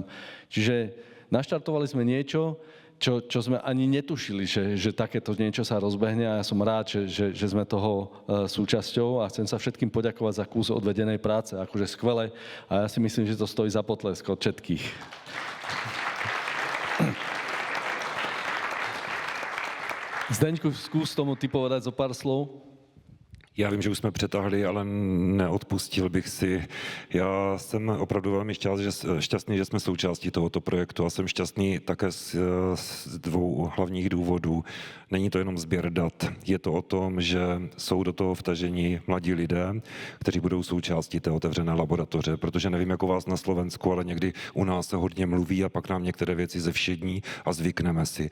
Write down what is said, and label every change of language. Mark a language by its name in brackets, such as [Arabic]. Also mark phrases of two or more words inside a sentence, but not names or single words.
[Slovak] Čiže naštartovali sme niečo, čo sme ani netušili, že takéto niečo sa rozbehne a ja som rád, že sme toho súčasťou a chcem sa všetkým poďakovať za kus odvedenej práce, akože skvelé a ja si myslím, že to stojí za potlesk od všetkých. Zdeňku, skús tomu ty povedať zo pár slov. [Czech] Já vím, že už jsme přetáhli, ale neodpustil bych si. Já jsem opravdu velmi šťastný, že jsme součástí tohoto projektu a jsem šťastný také z 2 hlavních důvodů. Není to jenom sběr dat, je to o tom, že jsou do toho vtaženi mladí lidé, kteří budou součástí té otevřené laboratoře, protože nevím, jak u vás na Slovensku, ale někdy u nás se hodně mluví a pak nám některé věci zevšední a zvykneme si.